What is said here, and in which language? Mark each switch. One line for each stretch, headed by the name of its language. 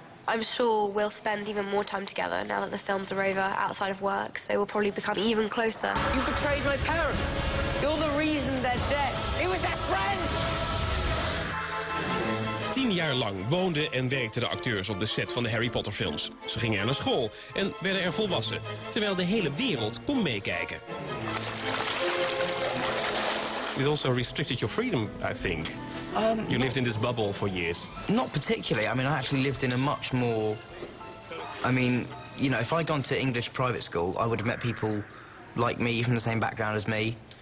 English: I'm sure we'll spend even more time together now that the films are over outside of work, so we'll probably become even closer. You betrayed my parents. You're the reason they're dead. He was their friend!
Dutch: 10 jaar lang woonden en werkten de acteurs op de set van de Harry Potter films. Ze gingen er naar school en werden er volwassen, terwijl de hele wereld kon meekijken.
English: It also restricted your freedom, I think. You lived in this bubble for years. Not particularly. I mean, I actually lived in a much more... I mean, you know, if I'd gone to English private school, I would have met people like me, from the same background as me,